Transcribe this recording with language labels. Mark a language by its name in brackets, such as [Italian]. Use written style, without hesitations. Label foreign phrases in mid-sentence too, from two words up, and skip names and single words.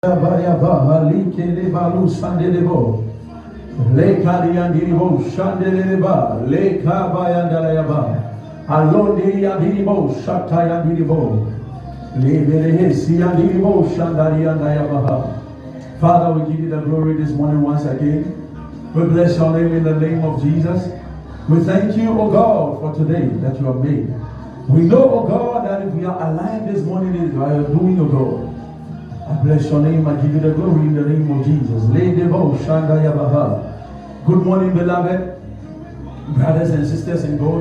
[English] Bayaba, Likele Balu Sandelebo, Leka Diandiribo, Shandeleba, Leka Bayandalayaba, Alodi Andiribo, Shatayandiribo, Libere Siandiribo, Shandariandayabaha. Father, we give you the glory this morning once again. We bless your name in the name of Jesus. We thank you, O God, for today that you have made. We know, O God, that if we are alive this morning, it is by your doing, O God. I bless your name. I give you the glory in the name of Jesus. Good morning, beloved brothers and sisters in God.